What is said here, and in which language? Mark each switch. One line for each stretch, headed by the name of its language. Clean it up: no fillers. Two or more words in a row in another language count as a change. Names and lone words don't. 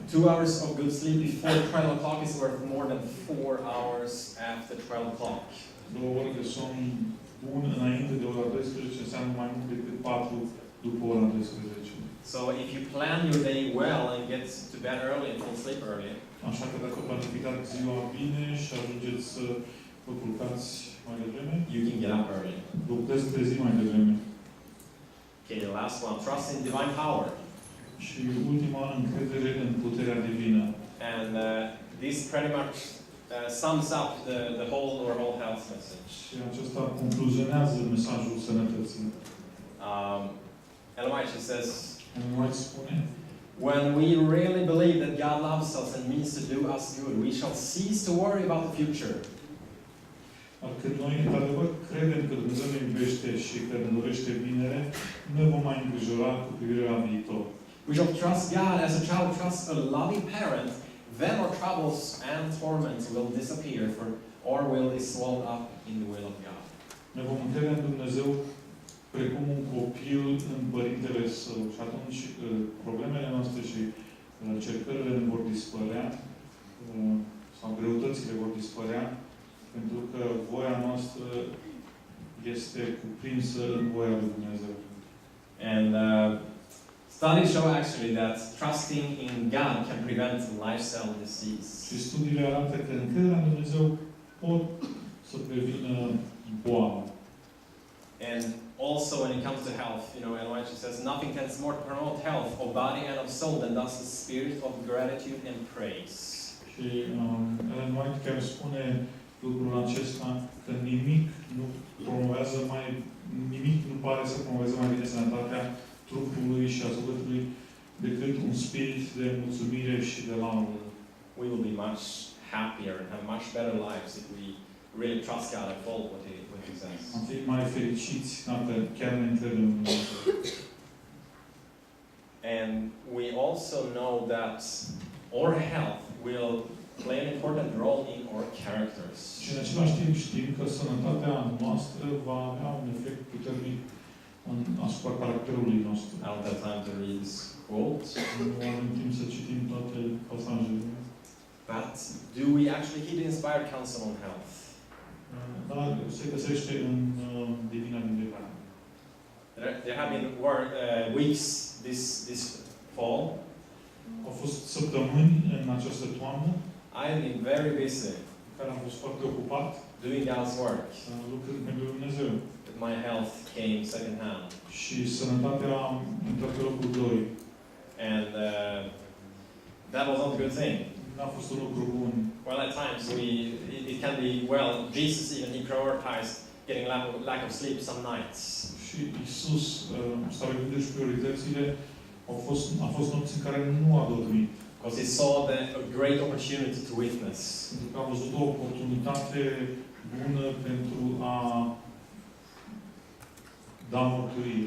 English: 2 hours of good sleep before 12 o'clock is worth more than 4 hours after 12 o'clock.
Romanian: 2 ore de somn bun înainte de ora 12 înseamnă mai mult decât 4 după ora 12.
English: So if you plan your day well and get to bed early and fall asleep early,
Romanian: Așa că dacă planificați ziua bine și ajungeți să vă culcați mai devreme,
English: you can get up early.
Romanian: vă puteți trezi mai devreme.
English: Okay, the last one, trust in divine power.
Romanian: Și ultima, încredere în puterea divină.
English: And this pretty much sums up the whole health message.
Romanian: Și acesta concluzionează mesajul sănătății.
English: Ellen White, she says,
Romanian: Ellen White spune,
English: when we really believe that God loves us and means to do us good, we shall cease to worry about the future.
Romanian: Când noi, într-adevăr, credem că Dumnezeu ne iubește și că ne dorește binele, nu ne vom mai îngrijora cu privire la viitor.
English: We shall trust God as a child trusts a loving parent, then our troubles and torments will disappear or will be swallowed up in the will of God.
Romanian: Ne vom încrede în Dumnezeu precum un copil în părintele său și atunci problemele noastre și cercările ne vor dispărea sau greutățile vor dispărea, pentru că voia noastră este cuprinsă în voia lui Dumnezeu.
English: And studies show actually that trusting in God can prevent lifestyle disease.
Romanian: Și studiile arată că încrederea în Dumnezeu pot să prevină boala.
English: And also when it comes to health, you know, Ellen White says, nothing tends more to promote health of body and of soul than does the spirit of gratitude and praise.
Romanian: Și Ellen White chiar spune lucrul acesta, că nimic nu pare să promoveze mai bine sănătatea trupului și a sufletului decât un spirit de mulțumire și de laudă.
English: We will be much happier and have much better lives if we really trust God and follow what He says.
Romanian: Am fi mai fericiți dacă chiar ne încredem în Dumnezeu.
English: And we also know that our health will play an important role in our characters.
Romanian: Și în același timp știm că sănătatea noastră va avea un efect puternic asupra caracterului nostru.
English: I don't have time to read this quote.
Romanian: Nu avem timp să citim toate pasajele.
English: But do we actually heed inspired counsel on health?
Romanian: Dar se găsește în Divina Vindecare.
English: There have been weeks this fall.
Romanian: Au fost săptămâni în această toamnă
English: I have been very busy
Romanian: în care am fost foarte ocupat
English: doing God's work.
Romanian: lucrând pentru Dumnezeu.
English: But my health came second hand.
Romanian: Și sănătatea a intrat pe locul 2.
English: And that was not a good thing.
Romanian: N-a fost un lucru bun.
English: Well, at times it can be, well, Jesus even, He prioritized getting lack of sleep some nights.
Romanian: Și Iisus s-a gândit și prioritățile. A fost nopți în care nu a dormit.
English: Because He saw a great opportunity to witness.
Romanian: Pentru că a văzut o oportunitate bună pentru a da mărturie.